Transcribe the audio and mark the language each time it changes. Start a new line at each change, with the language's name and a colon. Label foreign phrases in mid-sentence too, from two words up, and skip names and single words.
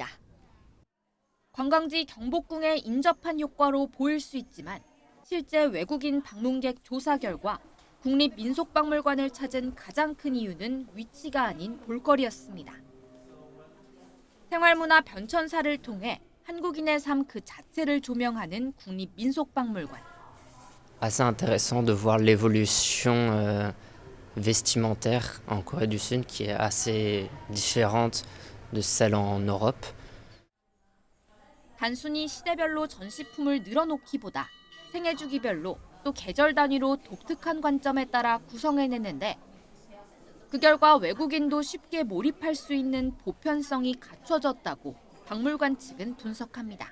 Korean: 관광지 경복궁에 인접한 효과로 보일 수 있지만 실제 외국인 방문객 조사 결과 국립민속박물관을 찾은 가장 큰 이유는 위치가 아닌 볼거리였습니다. 생활문화 변천사를 통해 한국인의 삶 그 자체를 조명하는 국립민속박물관.
French: Assez intéressant de voir l'évolution vestimentaire en Corée du Sud qui est assez différente de celle en Europe.
Korean: 단순히 시대별로 전시품을 늘어놓기보다 생애 주기별로 또 계절 단위로 독특한 관점에 따라 구성해내는데 그 결과 외국인도 쉽게 몰입할 수 있는 보편성이 갖춰졌다고 박물관 측은 분석합니다.